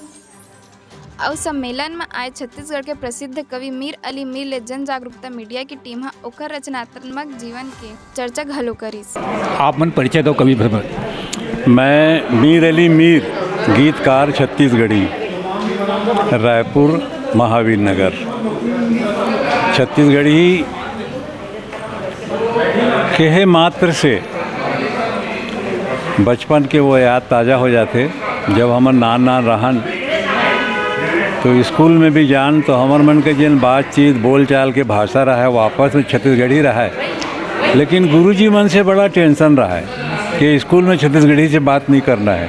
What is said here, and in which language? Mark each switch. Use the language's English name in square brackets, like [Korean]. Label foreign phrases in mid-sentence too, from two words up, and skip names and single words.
[Chhattisgarhi] और सम्मेलन में आए छत्तीसगढ़ के प्रसिद्ध कवि मीर अली मीर ले जन जागरूकता मीडिया की टीम हा ओकर रचनात्मक जीवन के चर्चा घलो करिस। आप मन परिचय दो कवि भर। मैं मीर अली मीर, गीतकार छत्तीसगढ़ी, रायपुर महावीर नगर। छत्तीसगढ़ी कहे मात्र से बचपन के वो याद ताज़ा हो जाते। जब हमर नान रहन तो स्कूल में भी जान तो हमर मन के जिन बातचीत बोलचाल के भाषा रहा है वापस में छत्तीसगढ़ी रहा है। लेकिन गुरुजी मन से बड़ा टेंशन रहा है कि स्कूल में छत्तीसगढ़ी से बात नहीं करना है।